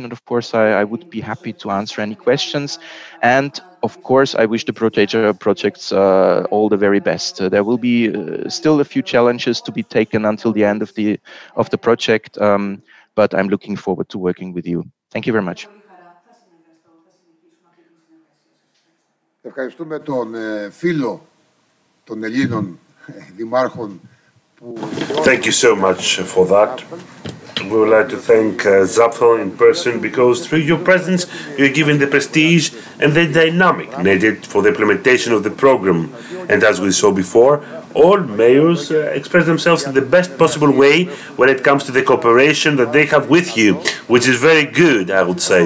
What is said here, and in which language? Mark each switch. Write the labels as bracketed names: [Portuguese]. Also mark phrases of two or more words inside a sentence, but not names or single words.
[English] And of course, I would be happy to answer any questions. And of course, I wish the Prodesa projects all the very best. There will be still a few challenges to be taken until the end of the project, but I'm looking forward to working with you. Thank you very much. [Greek] Ευχαριστούμε τον φίλο των Ελλήνων δημάρχων. [English] Thank you so much for that. We would like to thank Zapfel in person, because through your presence you're giving the prestige and the dynamic needed for the implementation of the program. And as we saw before, all mayors express themselves in the best possible way when it comes to the cooperation that they have with you, which is very good, I would say.